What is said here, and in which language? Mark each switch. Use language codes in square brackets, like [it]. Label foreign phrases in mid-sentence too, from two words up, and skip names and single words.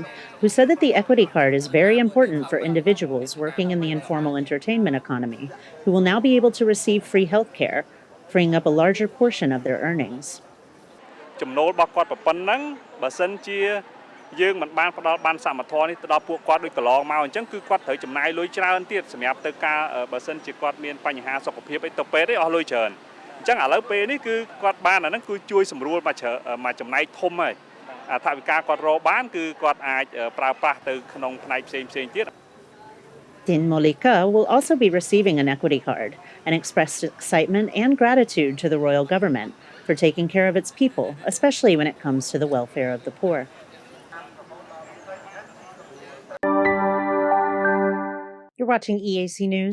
[en] who said that the equity card is very important for individuals working in the informal entertainment economy, who will now be able to receive free health care, freeing up a larger portion of their earnings. [km] ចំណូលរបស់គាត់ប៉ុណ្ណឹងបើសិនជាយើងមិនបានផ្ដល់បានសមត្ថភាពនេះទៅដល់ពួកគាត់ដូចកន្លងមកអញ្ចឹងគឺគាត់ត្រូវចំណាយលុយច្រើនទៀតសម្រាប់ទៅការបើសិនជាគាត់មានបញ្ហាសុខភាពអីទៅពេទ្យអស់លុយច្រើនអញ្ចឹងឥឡូវពេលនេះគឺគាត់បានអាហ្នឹងគឺជួយសម្រួលមកចំណែកធំហើយថវិកាគាត់រកបានគឺគាត់អាចប្រើប្រាស់ទៅក្នុងផ្នែកផ្សេងៗទៀត [en] Din Molika will also be receiving an equity card and expressed excitement and gratitude to the royal government for taking care of its people, especially when it comes to the welfare of the poor. You're watching EAC News.